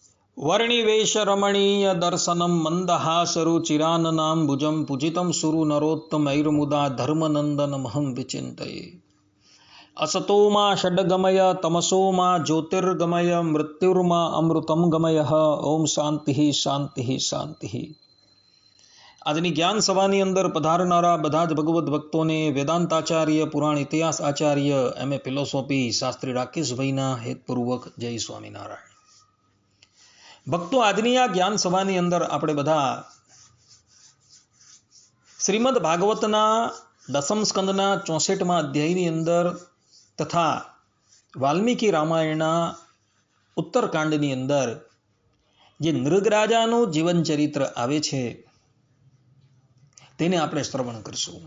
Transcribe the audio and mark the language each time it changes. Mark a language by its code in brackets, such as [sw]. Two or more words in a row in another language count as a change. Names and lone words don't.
[sa] वर्णिवेश रमणीय दर्शनम मंदहासरुचिराननां भुजं पूजितं सुरु नरोत्तमैर्मुदा धर्मनंदनमहं विचिन्तये। असतो मा षड्गमय तमसो मा ज्योतिर्गमय मृत्युर्मा अमृतं गमय। ओम शांति शांति शांति। [gu] આજની જ્ઞાન સભાની અંદર પધારનારા બધા જ ભગવદ્ ભક્તોને વેદાંતાચાર્ય પુરાણ ઇતિહાસ આચાર્ય [en] MA philosophy [gu] શાસ્ત્રી રાકેશભાઈના હેતપૂર્વક જય સ્વામિનારાયણ। ભક્તો, આજની આ જ્ઞાન સભાની અંદર આપણે બધા શ્રીમદ ભાગવતના દસમ સ્કંદના 64મા અધ્યાયની અંદર તથા વાલ્મીકી રામાયણના ઉત્તરકાંડની અંદર જે નૃગરાજાનું જીવન ચરિત્ર આવે છે તેને આપણે શ્રવણ કરીશું।